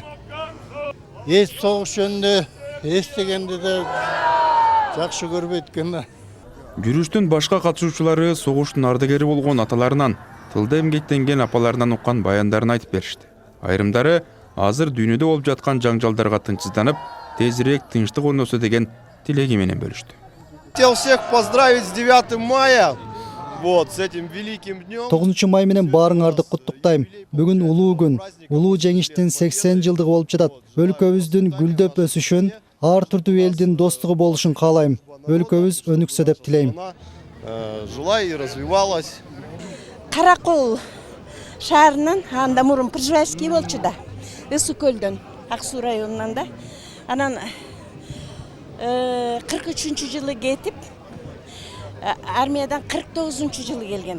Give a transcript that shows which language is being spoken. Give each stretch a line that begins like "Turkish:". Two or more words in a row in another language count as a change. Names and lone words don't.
Kyrgyz: Согуш жөнүндө эстегенди да жакшы көрбөйт экен да. Жүрүштүн башка катышуучулары согуштун ардагери болгон аталарынан, тылда эмгектенген апаларынан уккан баяндарын айтып беришти. Айрымдары азыр дүйнөдө болуп жаткан жаңжалдарга тынчсызданып, тезирээк тынчтык орносо деген тилеги менен бөлүштү.
Russian: Хотел всех поздравить с 9 мая. Вот, с этим великим днем.
Kyrgyz: 9 май менен баарыңарды куттуктайм. Бүгүн улуу күн. Улуу жеңиштин 80 жылдыгы болуп жатат. Өлкөбүздүн гүлдөп өсүшүн, ар түрдүү элдин достугу болушун каалайм. Өлкөбүз өнүксө деп тилейм.
Russian: Жила и развивалась.
Kyrgyz: Каракол шаарынан анда мурун Пржевальский болчу да. Ысуу көлдөн, Ак Суу районунан да. Анан 43 жылы кетип, армиядан 49 жылы келген.